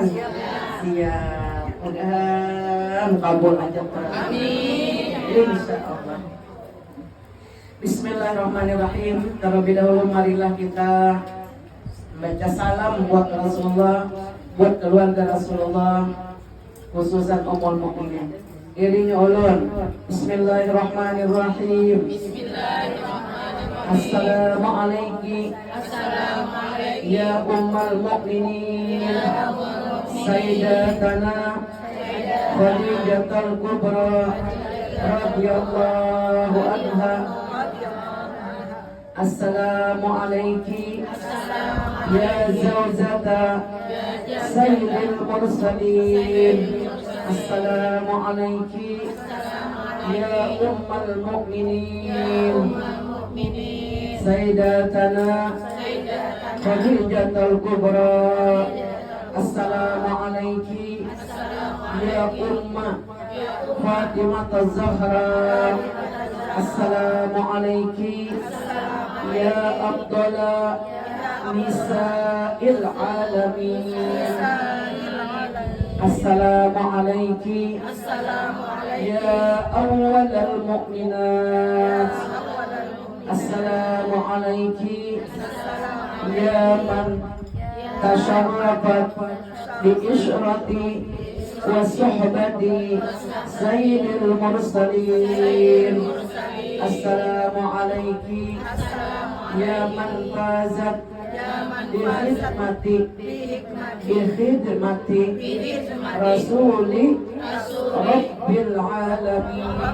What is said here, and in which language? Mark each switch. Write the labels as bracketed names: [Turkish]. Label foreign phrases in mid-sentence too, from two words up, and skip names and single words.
[Indonesian] Siap. Mudah-mudahan kabul aja. Amin. Insyaallah. Bismillahirrahmanirrahim. Terlebih dahulu marilah kita baca salam buat Rasulullah, buat keluarga Rasulullah, khususan [Arabic] أم المؤمنين. [Banjar] Iringi ulun. [Indonesian] Bismillahirrahmanirrahim. [Arabic] السلام عليكم يا أم المؤمنين سيدتنا خديجة الكبرى رضي الله عنها. السلام عليكم يا زوجة سيد المرسلين. السلام عليكم يا أم المؤمنين سيدتنا خديجة الكبرى. السلام عليكم يا أم فاطمة الزهراء. السلام عليكم يا عبد الله نساء العالمين. السلام عليكم يا أول المؤمنات. السلام عليكم يا من تشرفت بعشرة وصحبة سيد المرسلين. السلام عليكم يا من فازت بخدمة رسول رب العالمين.